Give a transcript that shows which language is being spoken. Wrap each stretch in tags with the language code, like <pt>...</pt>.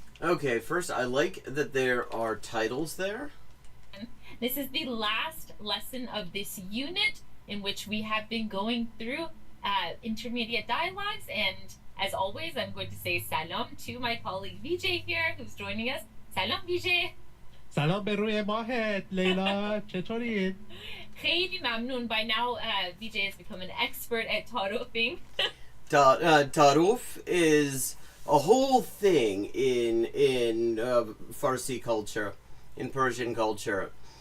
<en>Okay, first, I like that there are titles there. This is the last lesson of this unit in which we have been going through intermediate dialogues, and as always I'm going to say salam to my colleague Vijay here who's joining us. Salam Vijay.</en> <fa>سلام به روی ماهت لیلا چطورید؟ خیلی ممنون.</fa> <en>By now Vijay has become an expert at tarufing. Taruf is a whole thing in Farsi culture, in Persian culture.</en>